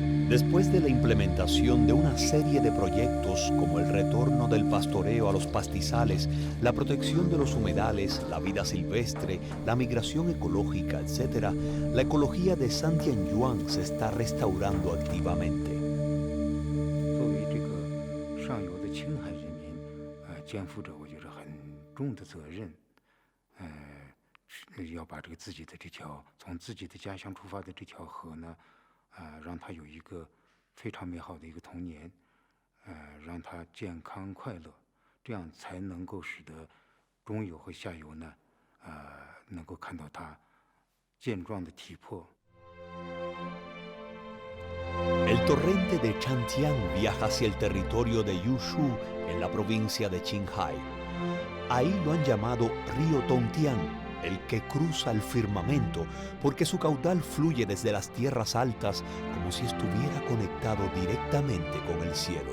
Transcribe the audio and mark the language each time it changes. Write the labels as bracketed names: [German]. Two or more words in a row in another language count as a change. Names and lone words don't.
[Spanish] Después de la implementación de una serie de proyectos como el retorno del pastoreo a los pastizales, la protección de los humedales, la vida silvestre, la migración ecológica, etc., la ecología de Santianyuan se está restaurando activamente. [Chinese] 作为这个上游的青海人民，肩负着我觉得很重的责任，要把这个自己的这条从自己的家乡出发的这条河呢。让他有一个非常美好的一个童年，让他健康快乐，这样才能够使得中游和下游呢，能够看到他健壮的体魄。 [Spanish] El torrente de Chantian viaja hacia el territorio de Yushu en la provincia de Qinghai. Ahí lo han llamado Río Tongtian, el que cruza el firmamento, porque su caudal fluye desde las tierras altas como si estuviera conectado directamente con el cielo.